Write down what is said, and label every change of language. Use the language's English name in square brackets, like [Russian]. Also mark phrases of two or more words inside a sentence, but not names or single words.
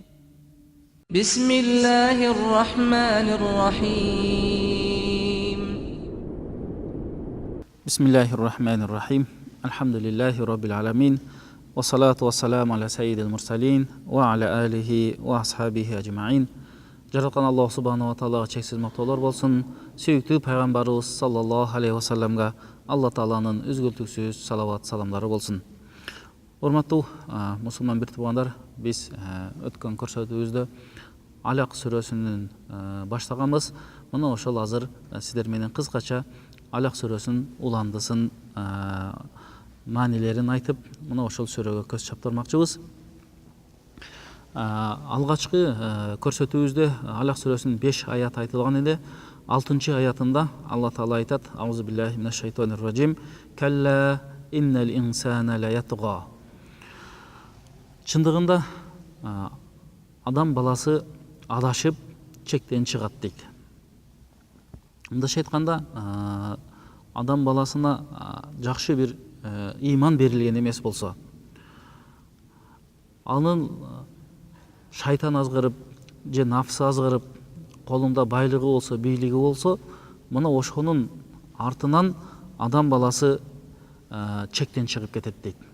[Arabic] بسم الله الرحمن الرحيم بسم الله الرحمن الرحيم الحمد لله رب العالمين والصلاة والسلام على سيد المرسلين وعلى آله وأصحابه أجمعين [Kyrgyz] жараткан Аллах [Arabic] سبحانه وتعالى [Kyrgyz] чексиз мактоолор болсун. Сүйүктүү пайгамбарыбыз [Arabic] صلى الله عليه وسلم [Kyrgyz] Алла Тааланын үзгүлтүксүз салават саламдары болсун. Урматтуу мусулман бир туугандар, биз өткөн көрсөтүүбүздө Алак сүрөсүнүн баштаганбыз. Мына ошол азыр сиздер менен кыскача Алак сүрөсүнүн уландысын, маанилерин айтып, мына ошол сүрөгө көз чаптырмакчыбыз. Алгачкы көрсөтүүбүздө Алак сүрөсүнүн 5 аят айтылган эле. 6 аятында Алла Таала айтат: [Arabic] أعوذ بالله من الشيطان الرجيم. كلا إن الإنسان ليطغى. [Kyrgyz] Чындыгында адам баласы адашып, чектен чыгат дейт. Мындайча айтканда, адам баласына жакшы бир ыйман берилген эмес болсо, анын шайтан азгырып, же нафсы азгырып, колунда байлыгы болсо, бийлиги болсо, мына ошонун артынан адам баласы чектен чыгып кетет дейт.